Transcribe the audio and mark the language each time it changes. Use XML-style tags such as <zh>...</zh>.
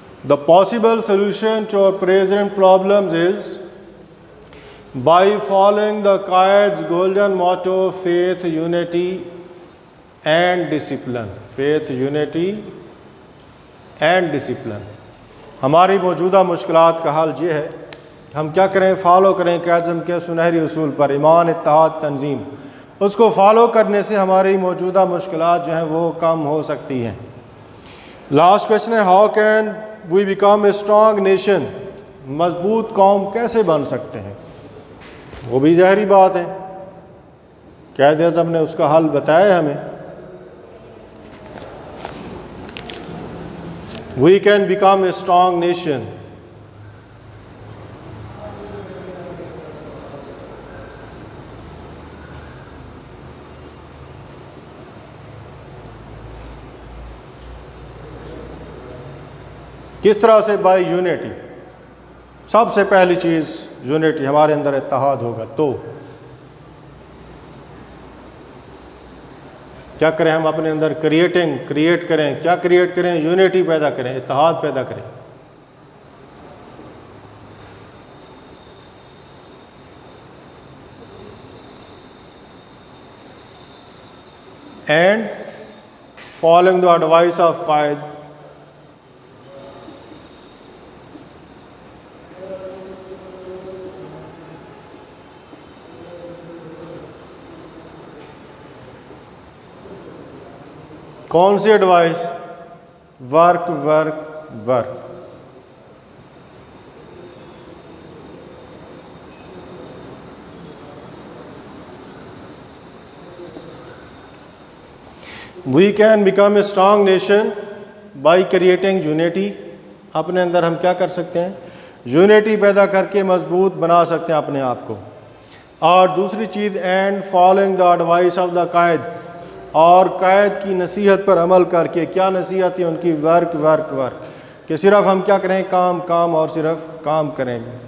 <en>The possible solution to our present problems is by following the Qaid's golden motto, faith, unity and discipline. Faith, unity and discipline.</en> <ur>ہماری موجودہ مشکلات کا حل یہ ہے ہم کیا کریں؟ فالو کریں قائد اعظم کے سنہری اصول پر، ایمان، اتحاد، تنظیم. اس کو فالو کرنے سے ہماری موجودہ مشکلات جو ہیں وہ کم ہو سکتی ہیں. لاسٹ کویشچن ہے،</ur> <en>How can we become a strong nation?</en> <ur>مضبوط قوم کیسے بن سکتے ہیں؟ وہ بھی ظاہری بات ہے، قائد اعظم نے اس کا حل بتایا ہمیں.</ur> <en>We can become a strong nation</en> <ur>کس طرح سے؟</ur> <en>By unity.</en> <ur>سب سے پہلی چیز یونٹی، ہمارے اندر اتحاد ہوگا تو کیا کریں؟ ہم اپنے اندر کریٹ کریں. کیا کریٹ کریں؟ یونٹی پیدا کریں، اتحاد پیدا کریں.</ur> <en>And following the advice of Quaid.</en> <ur>کون سی advice?</ur> <en>Work work work. We can become a strong nation by creating unity.</en> <ur>اپنے اندر ہم کیا کر سکتے ہیں؟ یونٹی پیدا کر کے مضبوط بنا سکتے ہیں اپنے آپ کو. اور دوسری چیز،</ur> <en>and following the advice of the Quaid,</en> <ur>اور قائد کی نصیحت پر عمل کر کے. کیا نصیحت ہے ان کی؟</ur> <en>work work work,</en> <ur>کہ صرف ہم کیا کریں؟ کام اور صرف کام کریں.</ur>